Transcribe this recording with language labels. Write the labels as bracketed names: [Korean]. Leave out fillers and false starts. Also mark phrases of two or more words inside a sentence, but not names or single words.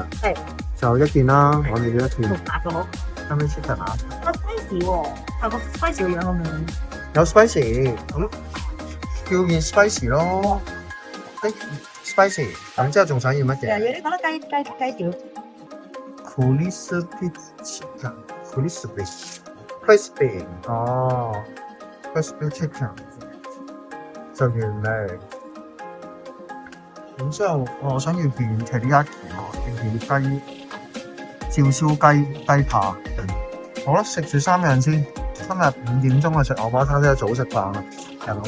[Cantonese] 係就一件啦，我哋要一件。辣嘅好。 [English] family chicken [Cantonese] 啊？個 spicy 喎，係個 spicy 嘅樣咁樣。有 spicy，咁叫件 spicy 咯。spicy， 咁之後仲想要乜嘢？你覺得雞條 [English] crispy chicken，crispy， 哦 ，crispy chicken [Cantonese] 就原味。然之後，我想要件 teriyaki 喎，件照燒雞扒。好啦，食住3樣先。今日5點鐘去食牛扒餐，即係早食飯啦，大佬。